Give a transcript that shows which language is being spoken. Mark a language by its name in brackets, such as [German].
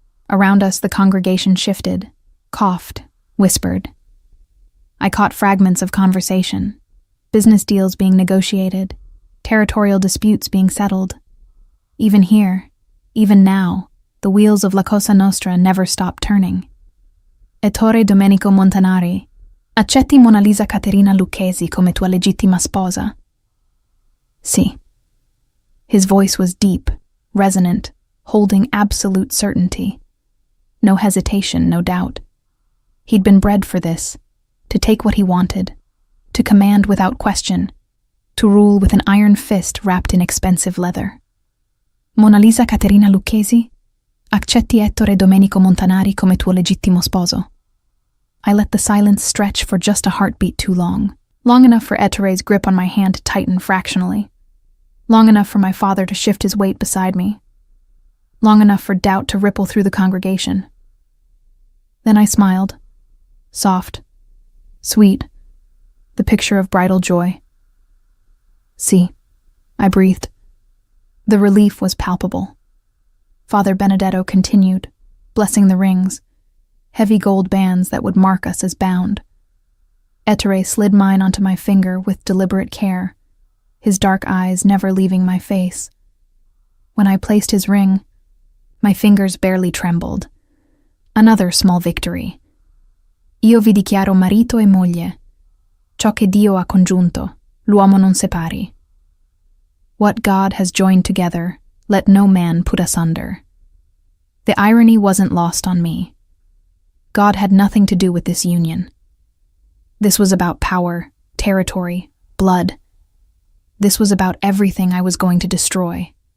[English] Around us the congregation shifted, coughed, whispered. I caught fragments of conversation, business deals being negotiated, territorial disputes being settled. Even here, even now, the wheels of La Cosa Nostra never stopped turning. [Italian] Ettore Domenico Montanari, accetti Mona Lisa Caterina Lucchesi come tua legittima sposa? Sì. [English] His voice was deep, resonant, holding absolute certainty. No hesitation, no doubt. He'd been bred for this, to take what he wanted, to command without question, to rule with an iron fist wrapped in expensive leather. Mona Lisa Caterina Lucchesi, accetti Ettore Domenico Montanari come tuo legittimo sposo? I let the silence stretch for just a heartbeat too long enough for Ettore's grip on my hand to tighten fractionally, long enough for my father to shift his weight beside me, long enough for doubt to ripple through the congregation. Then I smiled, soft, sweet, the picture of bridal joy. [Italian] "Si," [English] I breathed. The relief was palpable. Father Benedetto continued, blessing the rings, heavy gold bands that would mark us as bound. Ettore slid mine onto my finger with deliberate care, his dark eyes never leaving my face. When I placed his ring, my fingers barely trembled. Another small victory. [Italian] Io vi dichiaro marito e moglie. Ciò che Dio ha congiunto, l'uomo non separi. [English] What God has joined together, let no man put asunder. The irony wasn't lost on me. God had nothing to do with this union. This was about power, territory, blood. This was about everything I was going to destroy.